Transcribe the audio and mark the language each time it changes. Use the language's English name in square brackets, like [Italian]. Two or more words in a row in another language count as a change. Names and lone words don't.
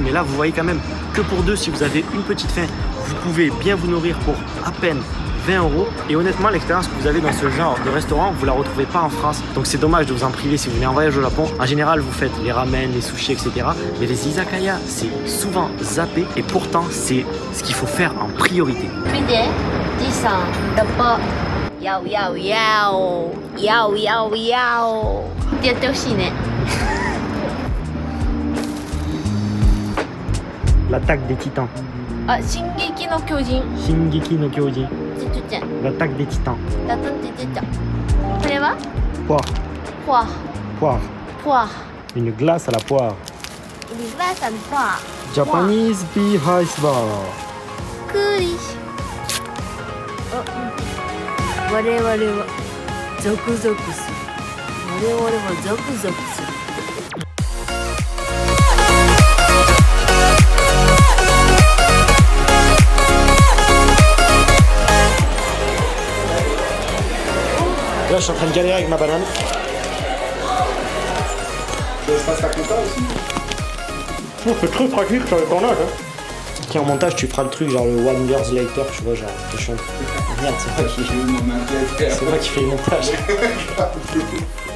[French] Mais là, vous voyez quand même que pour deux, si vous avez une petite faim, vous pouvez bien vous nourrir pour à peine 20 €. Et honnêtement, l'expérience que vous avez dans ce genre de restaurant, vous la retrouvez pas en France. Donc c'est dommage de vous en priver si vous venez en voyage au Japon. En général, vous faites les ramen, les sushis, etc. Mais les izakaya, c'est souvent zappé et pourtant, c'est ce qu'il faut faire en priorité. [Japanese] 見て、じいさん、ラッパヤオヤオヤオヤオヤオヤオってやってほしいね。 [French] L'attaque des titans. [Japanese] あ、進撃の巨人。 Shingeki no Kyojin. ちっちゃい。 [French] L'attaque des titans. [Japanese] ダトンって出た。これは？ [French] Poire. [Japanese] ポワ [French] Poire. [Japanese] ポワ。 [French] Une glace à la poire. [Japanese] リバーサルポワ。 [English] Japanese Bee Ice Bar. [Japanese] クーリッシュ。あ、我々はゾクゾクする。我々はゾクゾクする。 [French] Là, je suis en train de galérer avec ma banane. Je fasse ta compta aussi. On fait très pratique sur le tournage. Qui en montage, tu feras le truc genre le 1 [English] years later, [French] tu vois, genre, je chante. Merde, c'est moi qui fais le montage.